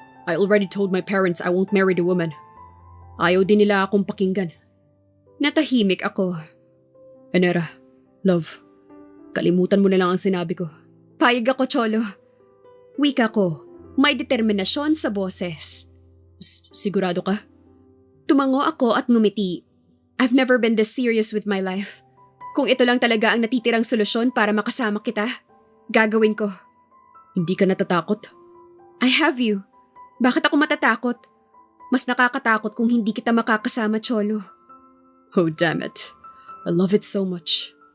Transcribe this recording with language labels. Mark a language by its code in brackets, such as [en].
[en] I already told my parents I won't marry the woman. [tl] Ayaw din nila akong pakinggan. Natahimik ako. Enera, love, kalimutan mo na lang ang sinabi ko. Payag ako, Cholo. Wika ko, may determinasyon sa boses. Sigurado ka? Tumango ako at ngumiti. [en] I've never been this serious with my life. [tl] Kung ito lang talaga ang natitirang solusyon para makasama kita, gagawin ko. Hindi ka natatakot? [en] I have you. [tl] Bakit ako matatakot? Mas nakakatakot kung hindi kita makakasama, Cholo. [en] Oh, damn it. I love it so much.